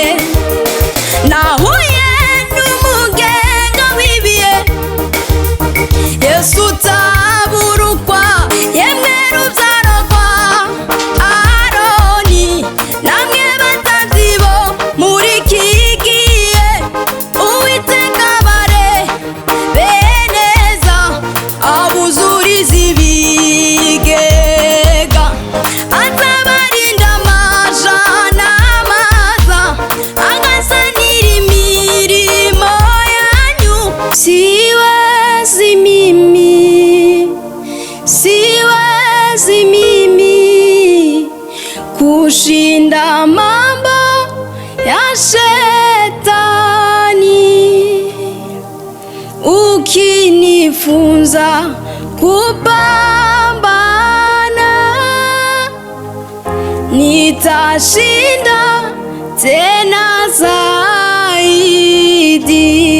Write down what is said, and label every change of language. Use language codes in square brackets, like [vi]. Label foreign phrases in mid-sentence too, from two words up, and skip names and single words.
[rw] Nahuye n'umugenga w'ibihe, Yesu utabura uko, yemwe rubyaro rwa Aroni, namwe batambyi bo muri iki gihe, Uwiteka abarebe neza, abuzurize ibigega, azabarinda amaja n'amaza, agasanira imirimo yanyu. [sw] Siwezi mimi kushinda mambo ya shetani, ukinifunza kupambana, nitashinda tena zaidi.